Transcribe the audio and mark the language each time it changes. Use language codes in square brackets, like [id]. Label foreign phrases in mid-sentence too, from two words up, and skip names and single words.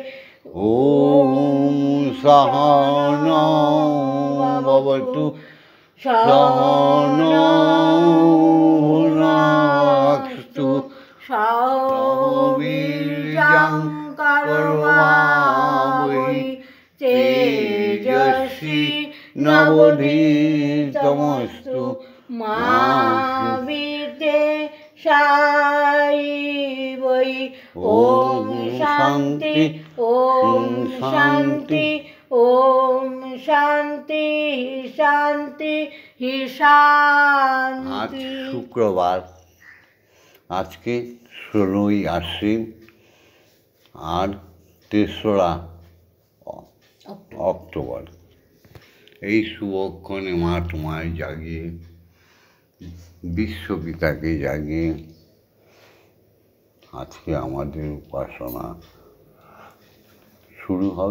[sa] ওম সহনা ভবতু সহনৌ ভুনাক্তু সহ বীর্যং কর্মাবহৈ তেজস্বী নবধীতমস্তু মা বিদ্বেষায়। ওম শান্তি ওম শান্তি ওম শান্তি শান্তি শান্তি। [bn] আজ শুক্রবার, আজকে 16ই আশ্বিন আর 3রা অক্টোবর। এই শুভক্ষণে মা তোমায় জাগিয়ে, বিশ্বপিতাকে জাগিয়ে আজকে আমাদের উপাসনা শুরু হবে।